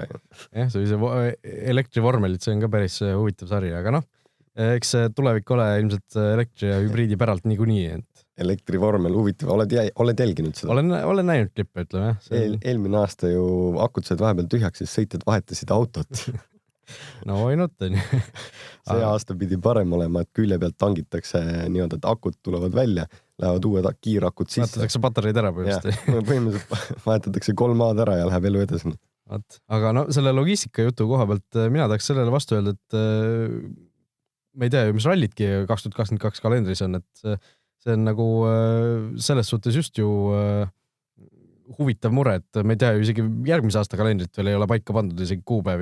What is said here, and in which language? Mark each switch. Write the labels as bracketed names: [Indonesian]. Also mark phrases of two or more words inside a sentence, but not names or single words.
[Estonian] Jah, see elektrivormelit, see on ka päris huvitav sari, aga noh, eks tulevik ole ilmselt elektri ja hübriidi päralt niikuinii. Elektrivormel huvitav, oled jälginud seda? Olen näinud klippe, ütleme. Eelmine aasta ju akud said vahepeal tühjaks, siis sõitjad vahetasid autot. [English] No why not, [Estonian] on ju. See aasta pidi parem olema, et külje pealt tangitakse niimoodi, et akud tulevad välja, lähevad uued kiirakud sisse. Vahetatakse patareid ära põhimõtteliselt. Põhimõtteliselt vahetatakse 3 aad ära ja läheb elu edasi. Aga no selle logistika jutu koha pealt mina tahaks sellele vastu öelda, et ma ei tea ju, mis rallidki 2022 kalendris on, et see on nagu selles suhtes just ju huvitav mure, et me ei tea ju isegi järgmise aasta kalendrit veel ei ole paika pandud isegi kuupäevi.